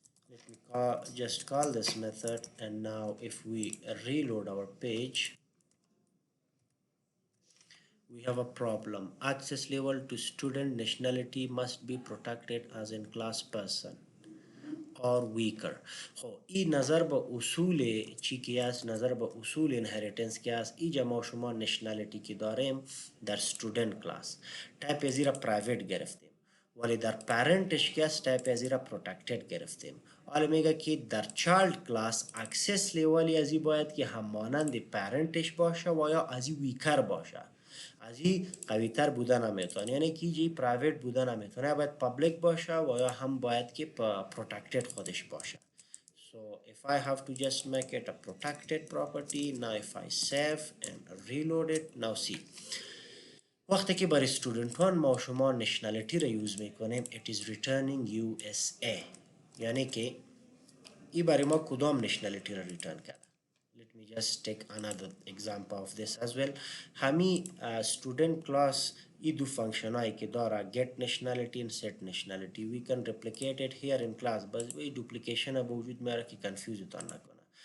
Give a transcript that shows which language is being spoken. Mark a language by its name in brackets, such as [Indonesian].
[English] Let me just call this method, and now if we reload our page we have a problem. Access level to student nationality must be protected as in class person or weaker. [Persian] خب این نظر به اصول چی که است، نظر به اصول inheritance که است، اینجا ما شما نشنالیتی که داریم در student class تایپ از را private گرفتیم ولی در parentش که است تایپ از را protected گرفتیم. حالا میگه که در child class access لیولی ازی باید که همانند parentش باشه و یا ازی weaker باشه، ازی قوی تر بودن نمیتونه، یعنی که جی پرایوت بودن نمیتونه، باید پابلیک باشه و یا هم باید که پروتکتد خودش باشه. [English] So if I have to just make it a protected property, now if I save and reload it, now see [Persian] وقتی که برای student1 ما شما نشنالیتی را یوز میکنیم [English] it is returning USA، [Persian] یعنی که ای برای ما کدام نشنالیتی را ریترن کرده. [English] Let me just take another example of this as well. [Persian] همی student class ای دو فانکشن هایی که داره get nationality and set nationality [English] we can replicate it here in class، [Persian] بس ای دوپلیکیشن به وجود میاره که confuse تان نکنه.